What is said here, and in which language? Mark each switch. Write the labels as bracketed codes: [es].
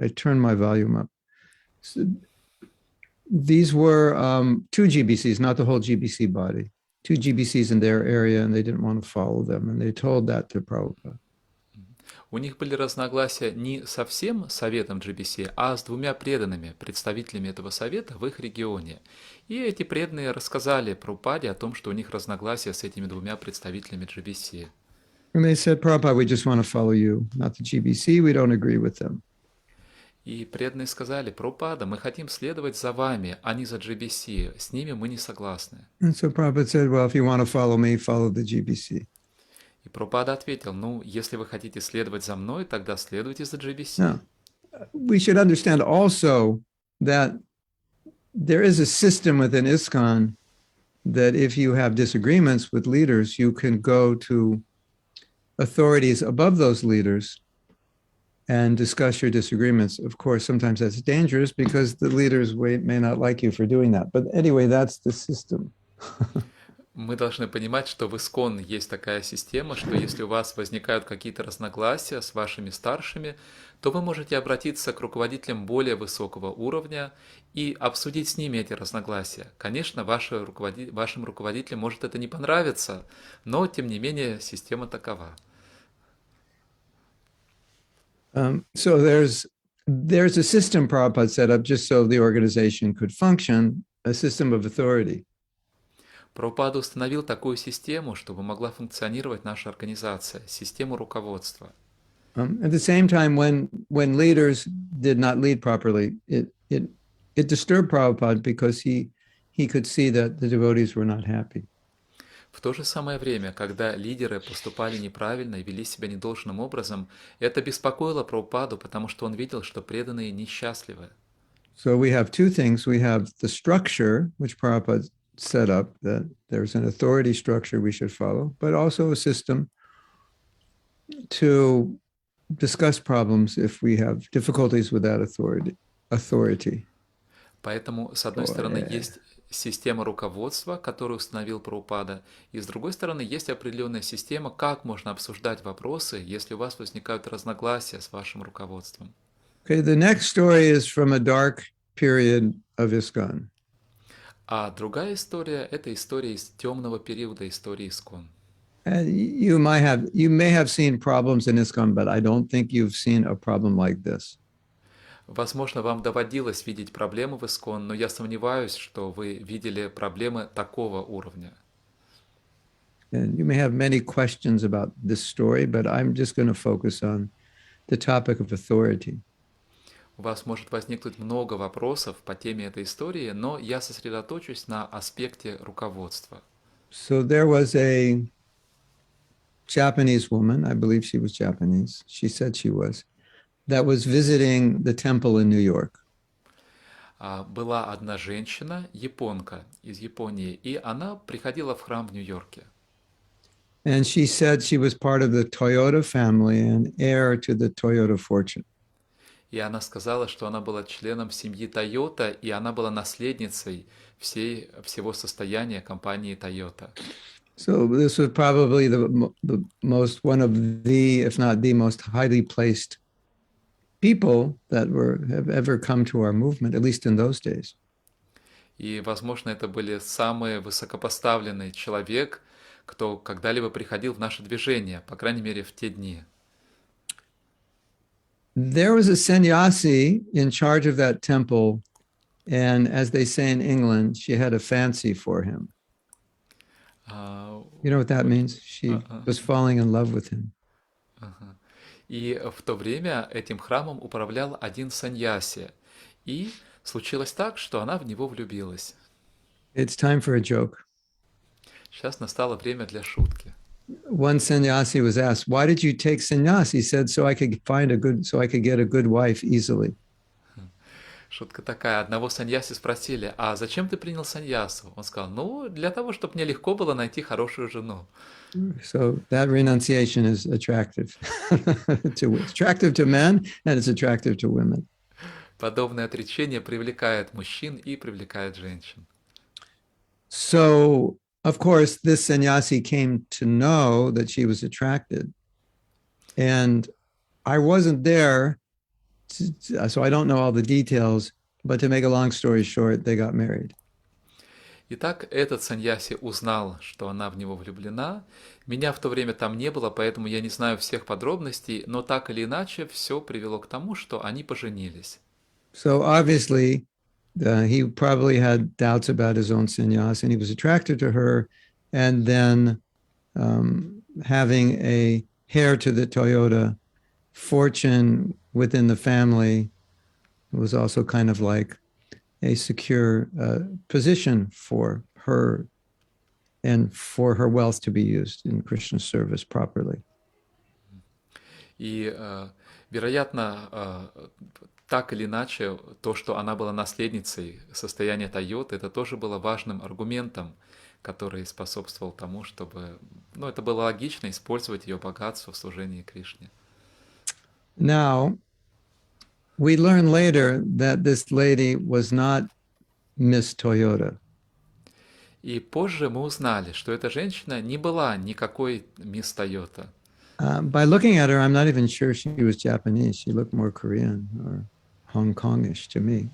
[en] I turned my volume up. So these were two GBCs, not the whole GBC body. Two GBCs in their area, and they didn't want to follow them, and they told that to Prabhupada. [ru] У них были разногласия не со всем советом GBC, а с двумя преданными, представителями этого совета в их регионе. И эти преданные рассказали Прабхупаде о том, что у них разногласия с этими двумя представителями GBC. [en] And they said, Prabhupada, we just want to follow you, not the GBC. We don't agree with them. [ru] И преданные сказали: Прабхупада, мы хотим следовать за вами, а не за GBC. С ними мы не согласны. [en] And so Prabhupada said, well, if you want to follow me, follow the GBC. [ru] И Прабхупада ответил: ну, если вы хотите следовать за мной, тогда следуйте за GBC. [en] Now, we should understand also that there is a system within ISKCON that if you have disagreements with leaders, you can go to authorities above those leaders and discuss your disagreements. Of course, sometimes that's dangerous because the leaders may not like you for doing that. But anyway, that's the system. [ru] Мы должны понимать, что в ИСККОН есть такая система, что если у вас возникают какие-то разногласия с вашими старшими, то вы можете обратиться к руководителям более высокого уровня и обсудить с ними эти разногласия. Конечно, вашим руководителям может это не понравиться, но, тем не менее, система такова. [en] So there's a system Prabhupada set up just so the organization could function, a system of authority. [ru] Прабхупада установил такую систему, чтобы могла функционировать наша организация, систему руководства. [en] At the same time, when leaders did not lead properly, it disturbed Prabhupada because he could see that the devotees were not happy. [ru] В то же самое время, когда лидеры поступали неправильно и вели себя недолжным образом, это беспокоило Прабхупаду, потому что он видел, что преданные несчастливы. [en] So we have two things. We have the structure, which Prabhupada set up, that there's an authority structure we should follow, but also a system to discuss problems if we have difficulties with that authority. [ru] Поэтому, с одной стороны, есть система руководства, которую установил Прабхупада, и с другой стороны, есть определенная система, как можно обсуждать вопросы, если у вас возникают разногласия с вашим руководством. [en] Okay, the next story is from a dark period of ISKCON. [ru] А другая история – это история из темного периода истории ИСККОН. [en] You may have seen problems in ISKCON, but I don't think you've seen a problem like this. [ru] Возможно, вам доводилось видеть проблемы в ИСККОН, но я сомневаюсь, что вы видели проблемы такого уровня. [en] And you may have many questions about this story, but I'm just going to focus on the topic of authority. [ru] У вас может возникнуть много вопросов по теме этой истории, но я сосредоточусь на аспекте руководства. [en] So there was a Japanese woman, I believe she was Japanese, she said she was, that was visiting the temple in New York. [ru] Была одна женщина, японка из Японии, и она приходила в храм в Нью-Йорке. [en] And she said she was part of the Toyota family and heir to the Toyota fortune. [ru] И она сказала, что она была членом семьи Toyota, и она была наследницей всего состояния компании Toyota. [en] So this was probably one of the, if not the most highly placed people that have ever come to our movement, at least in those days. [ru] И, возможно, это были самый высокопоставленный человек, кто когда-либо приходил в наше движение, по крайней мере, в те дни. [en] There was a sannyasi in charge of that temple, and as they say in England, she had a fancy for him. А, You know what that means? She а, was falling in love with him. ага. [ru] И в то время этим храмом управлял один саньяси. И случилось так, что она в него влюбилась. [en] It's time for a joke. [ru] Сейчас настало время для шутки. [en] One sannyasi was asked, "Why did you take sannyas?" He said, "So I could get a good wife easily." [ru] Шутка такая. Одного саньяси спросили, а зачем ты принял саньясу? Он сказал, ну, для того, чтобы мне легко было найти хорошую жену. [en] So that renunciation is attractive to men, and it's attractive to women. [ru] Подобное отречение привлекает мужчин и привлекает женщин. [en] So, of course, this sannyasi came to know that she was attracted. And I wasn't there, so I don't know all the details, but to make a long story short, they got married. [ru] Итак, этот саньяси узнал, что она в него влюблена. Меня в то время там не было, поэтому я не знаю всех подробностей, но так или иначе все привело к тому, что они поженились. [en] So obviously, he probably had doubts about his own sannyas, and he was attracted to her. And then having a heir to the Toyota fortune within the family was also kind of like a secure position for her and for her wealth to be used in Krishna's service properly. [ru] И, вероятно, так или иначе, то, что она была наследницей состояния Тойоты, это тоже было важным аргументом, который способствовал тому, чтобы, ну, это было логично использовать ее богатство в служении Кришне. [en] Now, we learn later that this lady was not Miss Toyota. [ru] И позже мы узнали, что эта женщина не была никакой мисс Тойота. [en] By looking at her, I'm not even sure she was Japanese. She looked more Korean or Hong Kongish to me.